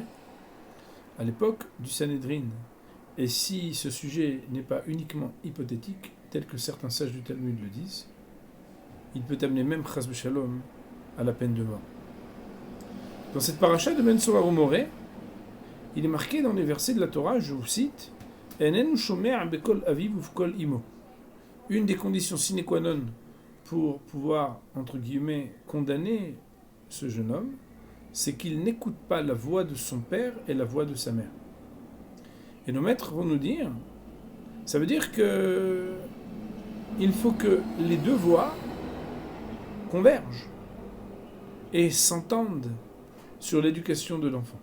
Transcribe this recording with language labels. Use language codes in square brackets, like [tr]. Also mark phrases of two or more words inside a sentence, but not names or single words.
[fr] À l'époque du Sanhédrin, et si ce sujet n'est pas uniquement hypothétique, tel que certains sages du Talmud le disent, il peut amener même [he] חס ושלום [fr] à la peine de mort. Dans cette paracha de Ben Sorer ou Moré, il est marqué dans les versets de la Torah, je vous cite, [he] איננו שומע בקול אביו ובקול אמו. [fr] Une des conditions [la] sine qua non [fr] pour pouvoir, entre guillemets, condamner ce jeune homme, c'est qu'il n'écoute pas la voix de son père et la voix de sa mère. Et nos maîtres vont nous dire, ça veut dire que il faut que les deux voix convergent et s'entendent sur l'éducation de l'enfant.